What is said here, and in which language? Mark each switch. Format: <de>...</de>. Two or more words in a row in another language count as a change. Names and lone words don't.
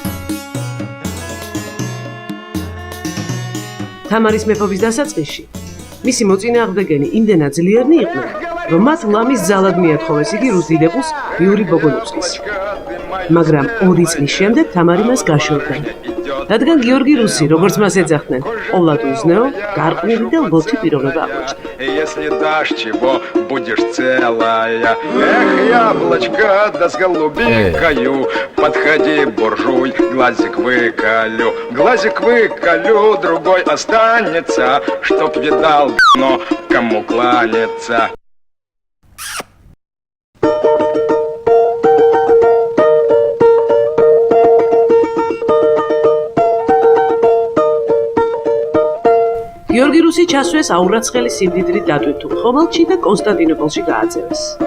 <ka>თამარის მეფობის დასაწყისში მისი მოწინააღმდეგენი იმდენად ძლიერნი იყვნენ, რომ მათ ლამის ძალად მიათხოვეს იგი რუს დიდებულს იური ბოგონოვსკის. მაგრამ 2 წლის შემდეგ თამარი მას გაშორდა. რადგან გიორგი რუსი, როგორც მას ეძახდნენ, ყოვლად უზნეო, გარყვნილი და ლოთი პიროვნება აღმოჩნდა.</ka> <ru>Если дашь чего, будешь целая. Эх, яблочко, да с голубикою. Подходи, буржуй, глазик выколю. Глазик выколю, другой останется, чтоб видал, но кому кланяться.</ru> <ka>გიორგი რუსი ჩასვეს აურაცხელი სიმდიდრით დატვირთულ ხომალდში და კონსტანტინოპოლში გააძევეს.</ka>